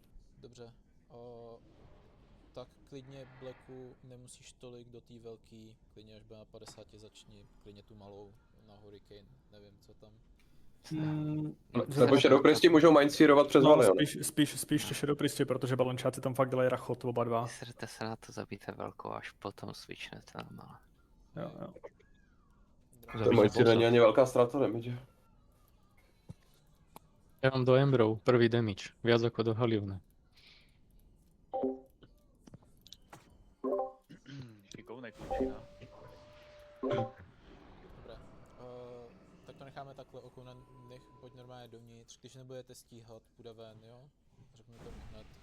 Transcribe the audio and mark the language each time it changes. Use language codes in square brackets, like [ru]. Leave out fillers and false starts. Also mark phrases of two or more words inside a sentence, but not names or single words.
[cs] Dobře, tak klidně Blacku nemusíš tolik do té velký, klidně až bude na 50 začni, klidně tu malou na Hurricane, nevím co tam. Nebo Shadow Priesti můžou mindseerovat přes Valion. Spíš Shadow Priesti, protože balončáci tam fakt dělají rachot, oba dva. Vysrte se na to, zabijte velkou, až potom switchnete na malé. Jo. To mindseer není ani velká ztráta damage. [sk] Ja mám do Embrov prvý damage, viac ako do Halione. [cs] Šikovnej končina. Dobré, tak to necháme takhle, Okuna, pojď normálně dovnitř, když nebudete stíhat, půjde ven, jo? Řeknu to hned.